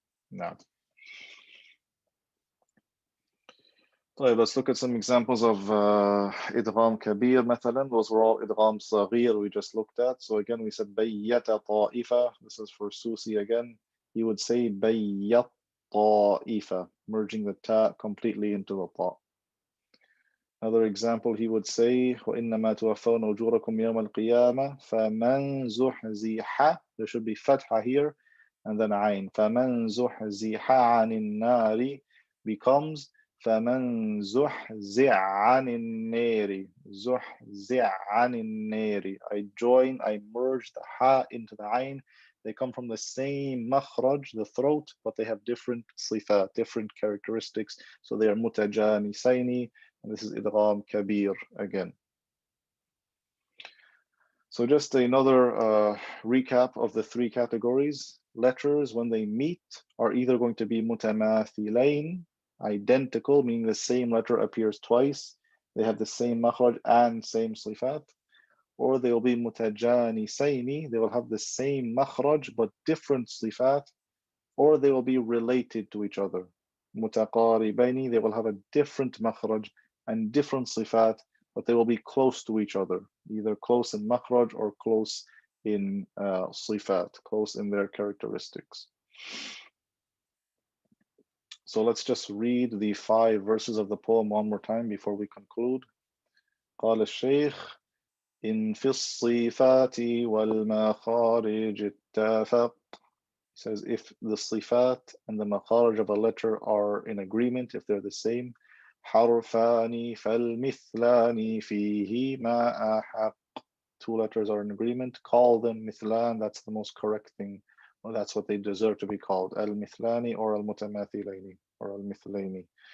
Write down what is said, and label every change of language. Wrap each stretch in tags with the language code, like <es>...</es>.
<en>Now, let's look at some examples of idgham kabir.</en> <ar>مثلا,</ar> <en>those were all idgham saghir we just looked at. So again, we said bayyata ta'ifa. This is for Susi again. He would say bayyat ta'ifa, merging the ta completely into the ta. Another example, he would say,</en> <ar>وَإِنَّمَا تُوَفَّوْنَ أُجُورَكُمْ يَوْمَ الْقِيَامَةِ فَمَنْ زُحْزِحَ.</ar> <en>There should be fatha here, and then ayn.</en> <ar>فَمَنْ زُحْزِحَ عَنِ النَّارِ</ar> <en>becomes</en> <ar>فَمَنْ زُحْزِعَ عَنِ النَّارِ. زُحْزِعَ عَنِ النَّارِ.</ar> <en>I join, I merge the ha into the ayn. They come from the same makhraj, the throat, but they have different sifat, different characteristics. So they are mutajanisaini. And this is idgham kabir again. So just another recap of the three categories. Letters, when they meet, are either going to be mutamathilain, identical, meaning the same letter appears twice. They have the same makhraj and same sifat. Or they will be mutajanisaini, they will have the same makhraj but different sifat. Or they will be related to each other. Mutaqaribaini, they will have a different makhraj and different sifat, but they will be close to each other, either close in makhraj or close in sifat, close in their characteristics. So let's just read the 5 verses of the poem one more time before we conclude.</en> <ar>قال الشيخ إن في الصفات والمخارج اتفق.</ar> <en>Says if the sifat and the makharaj of a letter are in agreement, if they're the same,</en> <ar>حرفان فالمثلان فيهما أحق.</ar> <en>2 letters are in agreement, call them mithlan. That's the most correct thing. Well, that's what they deserve to be called, al-mithlani or al-mutamathilaini or al-mithlaini.</en>